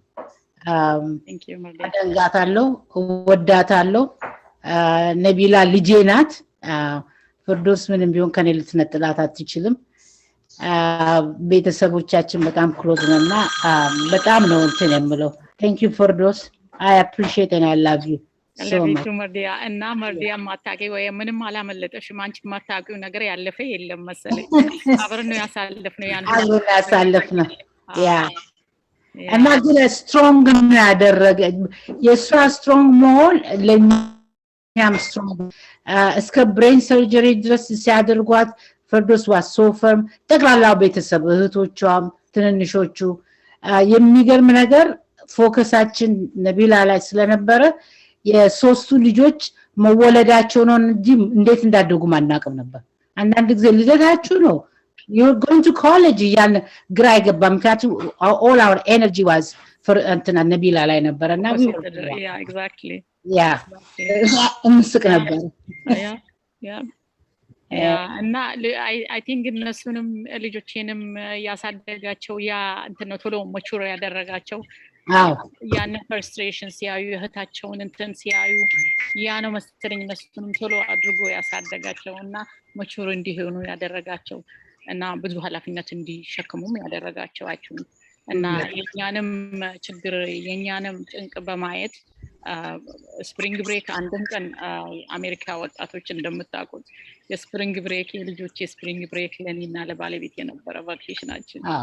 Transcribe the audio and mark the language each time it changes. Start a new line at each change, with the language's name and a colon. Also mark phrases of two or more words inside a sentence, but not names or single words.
English: Thank you, Mardia.
Amharic: አደንጋታለሁ፣ ወዳታለሁ። ነቢላ ልጄ ናት። ፍርዶስ ምንም ቢሆን ከኔ ልትነጥላት አትችልም። ቤተሰቦቻችን በጣም ክሎዝ ነውና በጣም ነው እንትን የምለው።
English: Thank you
Amharic: ፍርዶስ.
English: I appreciate and I love you so love you much. too, Mardia.
Amharic: እና መርዲያ ማታቂ ወይ ምንም አላመለጠሽም። አንቺ ማታቂው ነገር ያለፈ የለም መሰለኝ። አብረን ነው ያሳለፍነው ያን ሁሉ አብረን ያሳለፍነው ያ ያ እና ግን ስትሮንግ ነው ያደረገ የእሷ ስትሮንግ መሆን ለእኛም ስትሮንግ እስከ
English: brain surgery
Amharic: ድረስ ሲያደርጓት ፍርዶስ
English: was so firm
Amharic: ጠቅላላው ቤተሰብ እህቶቿም ትንንሾቹ የሚገርም ነገር ፎከሳችን ነቢላ ላይ ስለነበረ የሶስቱ ልጆች መወለዳቸው ነው እንጂ እንዴት እንዳደጉ ማናቀም ነበር። አንዳንድ ጊዜ ልደታችሁ ነው
English: you're going to college
Amharic: ያን ግራ አይገባ። ምክንያቱም
English: all our energy was for
Amharic: እንትና ነቢላ ላይ ነበረና
English: yeah exactly
Amharic: ያ እንስቅ ነበር ያ እና
English: I think
Amharic: እነሱንም ልጆቼንም ያሳደጋቸው ያ እንትን ነው ቶሎ ማቹር ያደረጋቸው ያን ፍርስትሬሽን ሲያዩ እህታቸውን እንትን ሲያዩ ያ ነው መሰለኝ እነሱንም ቶሎ አድርጎ ያሳደጋቸውና ማቹር እንዲሆኑ ያደረጋቸው እና ብዙ ኃላፊነት እንዲሸከሙም ያደረጋቸው አይችሉም እና የኛንም ችግር የኛንም ጭንቅ በማየት
English: spring break
Amharic: አንድም ቀን አሜሪካ ወጣቶች እንደምታውቁት
English: spring break
Amharic: የልጆች
English: spring break
Amharic: ለኔና ለባለቤት የነበረ ቫኬሽናችን